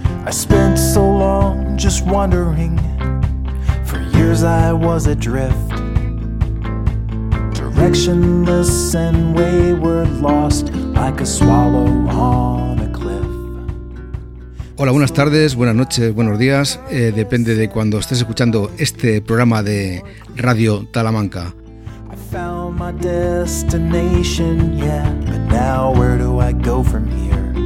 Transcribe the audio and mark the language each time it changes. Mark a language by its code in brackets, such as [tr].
[en] spent so long just wandering. For years I was adrift, directionless and wayward, lost like a swallow on a cliff. [es] Hola, buenas tardes, buenas noches, buenos días. Depende de cuando estés escuchando este programa de Radio Talamanca. [en] I found my destination, yeah, but now where do I go from here?